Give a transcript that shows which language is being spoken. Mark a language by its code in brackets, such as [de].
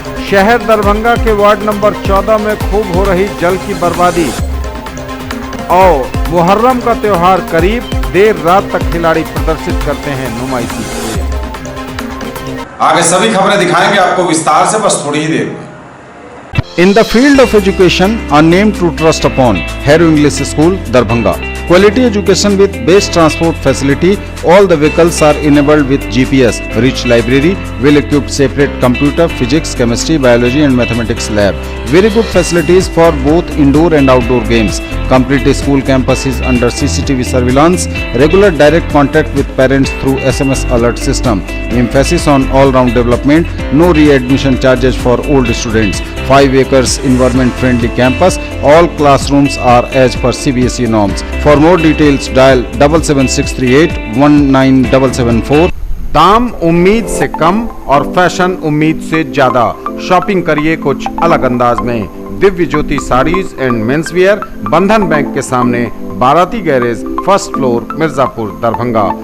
[hi] शहर दरभंगा के ward number 14 में खूब हो रही जल की बर्बादी। और मुहर्रम का त्योहार करीब, देर रात तक खिलाड़ी प्रदर्शित करते हैं नुमाइशी। आगे सभी खबरें दिखाएंगे आपको विस्तार से, बस थोड़ी ही देर में। [en] In the field of education, a name to trust upon, Harrow English School, Darbhanga. Quality education with best transport facility. All the vehicles are enabled with GPS. Rich library, well-equipped separate computer, physics, chemistry, biology and mathematics lab. Very good facilities for both indoor and outdoor games. Complete school campus is under CCTV surveillance. Regular direct contact with parents through SMS alert system. Emphasis on all-round development. No readmission charges for old students. 5 acres environment-friendly campus. All classrooms are as per CBSE norms. For more details, dial 77638 19774. [hi] दाम उम्मीद से कम और fashion उम्मीद से ज्यादा। Shopping करिए कुछ अलग अंदाज में, दिव्य ज्योति साड़ीज एंड मेंसवियर, बंधन बैंक के सामने, बाराती garage, first floor, Mirzapur, Darbhanga.